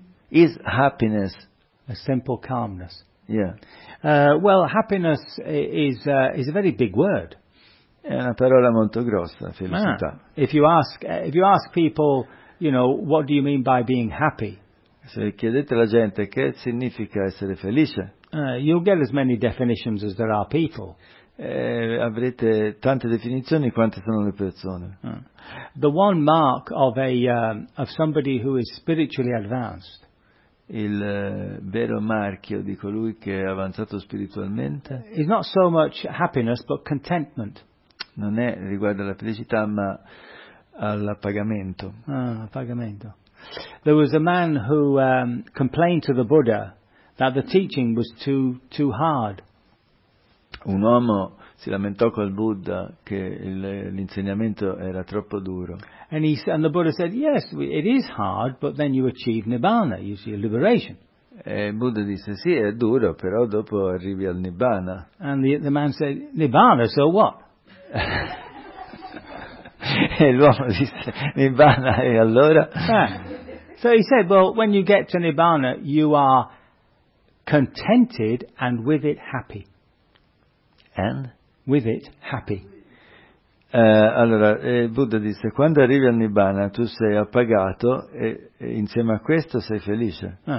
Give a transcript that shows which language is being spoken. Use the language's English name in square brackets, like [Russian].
[English] Is happiness a simple calmness? Yeah. Well, happiness is a very big word. [Italian] È una parola molto grossa, felicità. Ah. [English] If you ask people, you know, what do you mean by being happy? [Italian] Se chiedete alla gente che significa essere felice, [English] You'll get as many definitions as there are people. [Italian] Avrete tante definizioni quante sono le persone. [English] The one mark of of somebody who is spiritually advanced. [Italian] Il vero marchio di colui che è avanzato spiritualmente [English] is not so much happiness but contentment. [Italian] Non è riguardo alla felicità ma all'appagamento. Appagamento. [English] There was a man who complained to the Buddha that the teaching was too hard. [Italian] Un uomo si lamentò col Buddha che l'insegnamento era troppo duro. [English] And the Buddha said, yes, it is hard, but then you achieve Nibbana, you see, liberation. [Italian] E il Buddha disse, sì, è duro, però dopo arrivi al Nibbana. [English] And the man said, Nibbana, so what? [Italian] E l'uomo disse, Nibbana, e allora? [English] So he said, well, when you get to Nibbana, you are contented and with it happy. And with it happy. [Italian] Buddha disse: quando arrivi al Nibbana, tu sei appagato e insieme a questo sei felice.